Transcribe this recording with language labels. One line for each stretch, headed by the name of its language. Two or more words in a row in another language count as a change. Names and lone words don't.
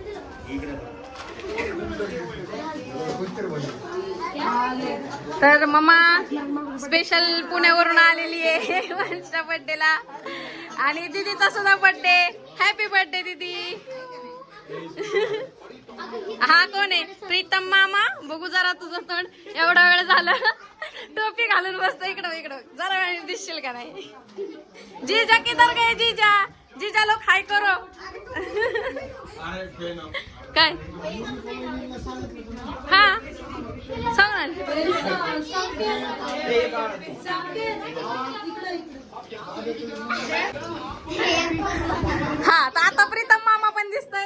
Marathi: तर मम्मा स्पेशल पुण्यावरून आलेली आहे वंशच्या बर्थडेला. आणि दीदीचा सुद्धा बर्थडे.
English: happy birthday
Marathi: दीदी. हा कोण आहे? प्रीतम मामा. बघू जरा तुझं तोंड, एवढा वेळ झाला टोपी घालून बसतो. इकडं जरा वेळ दिसशील का नाही?
Hindi: जीजा किधर गए? जीजा लोग हाय करो.
Marathi: काय हा सांग ना. हा तर आता प्रीतम मामा पण दिसतोय.